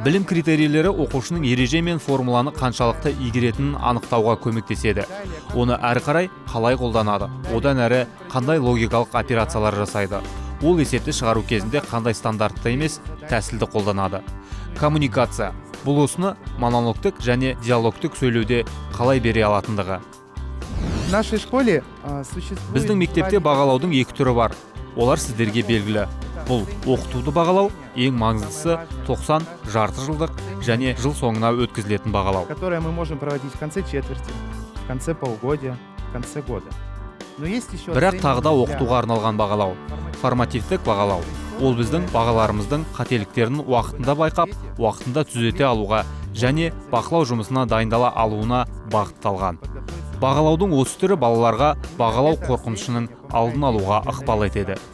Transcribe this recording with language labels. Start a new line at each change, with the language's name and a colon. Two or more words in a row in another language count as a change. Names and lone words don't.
Kazakh: Білім критерийлері оқушының ереже мен формуланы қаншалықты игеретінін анықтауға көмектеседі. Оны әрі қарай қалай қолданады, одан әрі қандай логикалық операциялар жасайды. Ол есепті шығару кезінде қандай стандартты емес тәсілді қолданады. Коммуникация. Бұл осыны монологтық және диалогтық сөйлеуде қалай бере алатындығы.
Russian: В нашей школе существует...
Kazakh: Біздің мектепте бағалаудың екі түрі бар. Олар сіздерге белгілі. Бұл оқытуды бағалау, ең маңыздысы 90 жарты жылдық және жыл соңына өткізілетін бағалау.
Russian: Которое мы можем проводить в конце четверти, в конце полугодия, в конце года. Но есть еще...
Kazakh: Бірақ тағы да оқытуға арналған бағалау. Формативтік бағалау. Ол біздің бағаларымыздың қателіктерін уақытында байқап, уақытында түзете алуға және бақылау жұмысына дайындала алуына бағытталған. Бағалаудың осы түрі балаларға бағалау қорқынышының алдын алуға ықпал етеді.